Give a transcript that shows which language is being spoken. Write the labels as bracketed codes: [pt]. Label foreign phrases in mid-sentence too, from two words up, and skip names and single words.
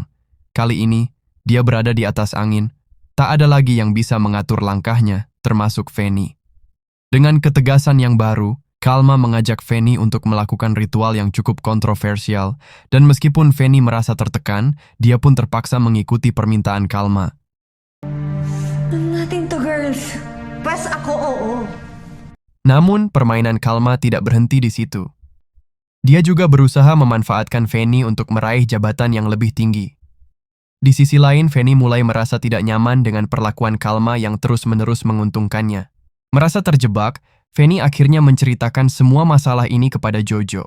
[id] Kali ini, dia berada di atas angin. Tak ada lagi yang bisa mengatur langkahnya, termasuk Fanny. Dengan ketegasan yang baru, Kalma mengajak Fanny untuk melakukan ritual yang cukup kontroversial, dan meskipun Fanny merasa tertekan, dia pun terpaksa mengikuti permintaan Kalma. [tl] Natin to, girls. Pas ako, oo. [id] Namun, permainan Kalma tidak berhenti di situ. Dia juga berusaha memanfaatkan Fanny untuk meraih jabatan yang lebih tinggi. Di sisi lain, Fanny mulai merasa tidak nyaman dengan perlakuan Kalma yang terus-menerus menguntungkannya. Merasa terjebak, Fanny akhirnya menceritakan semua masalah ini kepada Jojo.